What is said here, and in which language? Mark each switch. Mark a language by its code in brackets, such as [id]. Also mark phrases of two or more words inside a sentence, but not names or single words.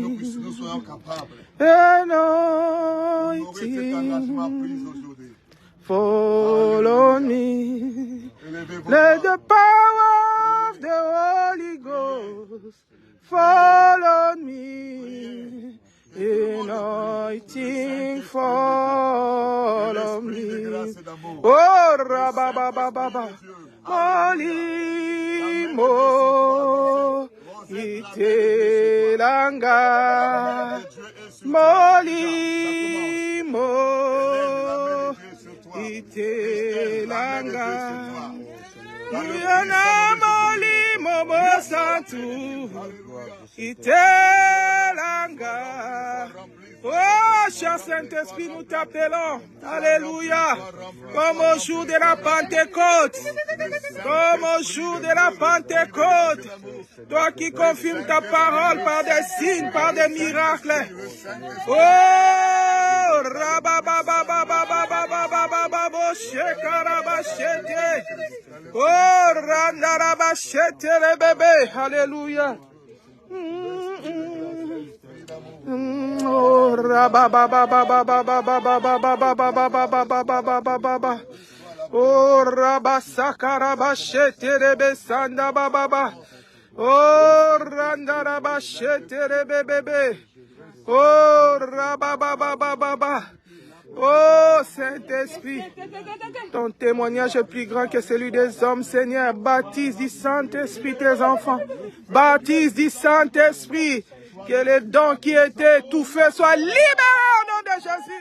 [en] Anointing, follow me. Let the power of the Holy Ghost follow me. Anointing, follow me. Oh, rababababa. [ln] Molimo itelanga. Molimo itelanga. Yana molimo mosantu itelanga. [fr] Oh, cher Saint-Esprit, nous t'appelons. Alléluia. Comme au jour de la Pentecôte. Comme au jour de la Pentecôte. Toi qui confirmes ta parole par des signes, par des miracles. Oh, rabababababababababababo, shekarabashete. Oh, randarabashete le bébé. Alléluia. Oh, rabababababababababababababababababababa. Oh, rabasakarabashete rebesanda bababa. Oh, randarabashete rebebebe. Oh, rababababababa. Oh, Saint-Esprit, ton témoignage est plus grand que celui des hommes, Seigneur. Baptise du Saint-Esprit tes enfants. Baptise du Saint-Esprit. Que les dons qui étaient étouffés soient libérés au nom de Jésus.